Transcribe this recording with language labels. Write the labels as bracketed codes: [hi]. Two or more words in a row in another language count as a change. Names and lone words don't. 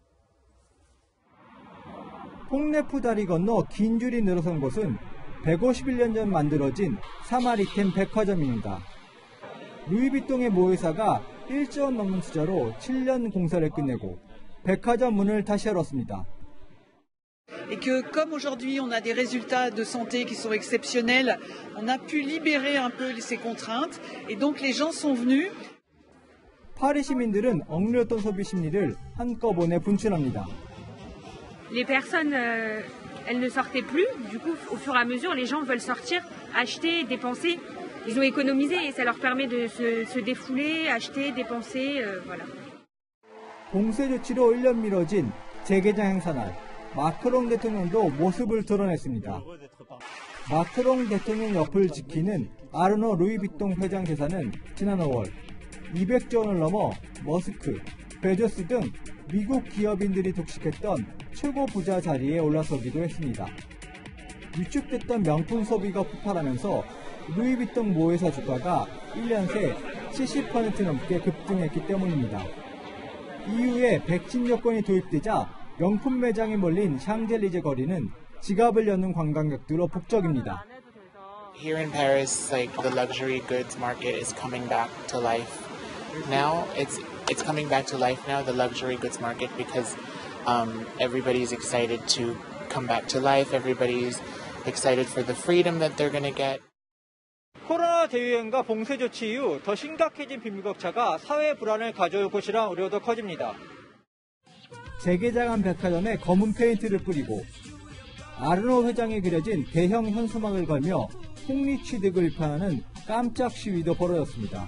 [ko] 뽕네프 다리 건너 긴 줄이 늘어선 곳은 151년 전 만들어진 사마리텐 백화점입니다. 루이비통의 모회사가 1조 원 넘는 투자로 7년 공사를 끝내고 백화점 문을 다시 열었습니다. [fr] Et que comme aujourd'hui on a des résultats de santé qui sont exceptionnels, on a pu libérer un peu ces contraintes et donc les gens sont venus. [ko] 파리 시민들은 억눌렸던 소비 심리를 한꺼번에 분출합니다. [fr] Les personnes, elles ne sortaient plus. Du coup, au fur et à mesure, les gens veulent sortir, acheter, dépenser. Ils ont économisé et ça leur permet de se défouler, acheter, dépenser, voilà. [ko] 봉쇄 조치로 1년 미뤄진 재개장 행사날, 마크롱 대통령도 모습을 드러냈습니다. 마크롱 대통령 옆을 지키는 아르노 루이비통 회장 재산은 지난 5월 200조 원을 넘어 머스크, 베조스 등 미국 기업인들이 독식했던 최고 부자 자리에 올라서기도 했습니다. 위축됐던 명품 소비가 폭발하면서 루이비통 모회사 주가가 1년 새 70% 넘게 급등했기 때문입니다. 이후에 백신 여건이 도입되자 명품 매장에 몰린 샹젤리제 거리는 지갑을 여는 관광객들로 북적입니다. [en] Here in Paris, like the luxury goods market is coming back to life. Now it's coming back to life now, the luxury goods market, because everybody's excited to come back to life. Everybody's excited for the freedom that they're going to get. [ko] 코로나 대유행과 봉쇄 조치 이후 더 심각해진 빈부격차가 사회 불안을 가져올 것이란 우려도 커집니다. 재개장한 백화점에 검은 페인트를 뿌리고 아르노 회장이 그려진 대형 현수막을 걸며 폭리 취득을 비판하는 깜짝 시위도 벌어졌습니다.